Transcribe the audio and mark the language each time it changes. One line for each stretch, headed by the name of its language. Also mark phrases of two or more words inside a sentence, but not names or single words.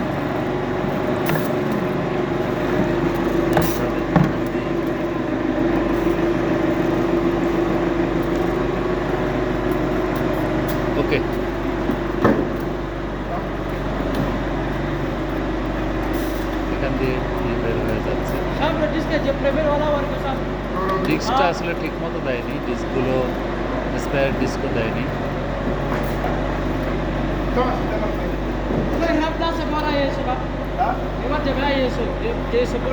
Bangla: ওকে, এখান দিয়ে বের হয়ে যাচ্ছে। ডিস্কটা আসলে ঠিক মতো দেয়নি, ডিস্কগুলো স্পেয়ার ডিস্কও দেয়নি।
Spanish: Estoy en la plaza para eso, ¿va? Igual te verá eso. Eso,